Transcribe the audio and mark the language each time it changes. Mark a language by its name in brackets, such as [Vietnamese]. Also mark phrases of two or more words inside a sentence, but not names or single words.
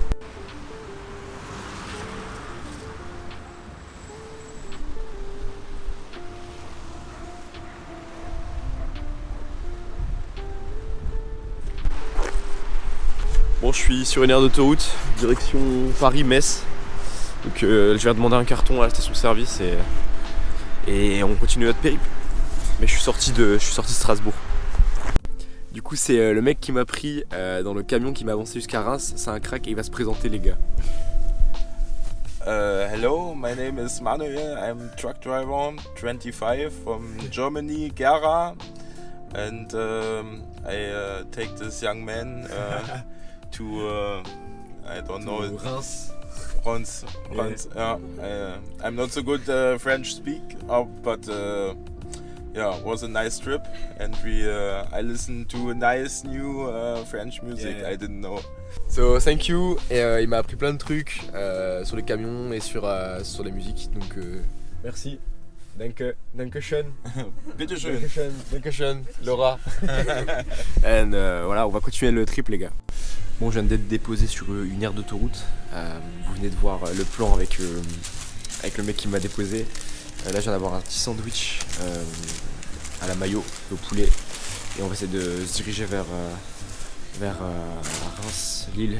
[French] Bon, je suis sur une aire d'autoroute, direction Paris-Metz. Donc je vais demander un carton à la station-service et on continue notre périple. Mais je suis sorti de Strasbourg. Du coup c'est le mec qui m'a pris dans le camion qui m'a avancé jusqu'à Reims. C'est un crack et il va se présenter les gars. [English] Hello, my name is Manuel. I'm truck driver, 25 from Germany, Gera, and I take this young man to I don't know Reims. France. I'm not so good French speak, but yeah, it was a nice trip, and I listened to a nice new French music. I didn't know. So thank you. [French] Et il m'a appris plein de trucs sur les camions et sur la musique. Donc merci. [German] Dankeschön. Bitteschön. Dankeschön, Laura. [French] And voilà, on va continuer le trip les gars. Bon, je viens d'être déposé sur une aire d'autoroute. Vous venez de voir le plan avec le mec qui m'a déposé. Là, je viens d'avoir un petit sandwich à la mayo, au poulet. Et on va essayer de se diriger vers Reims, Lille.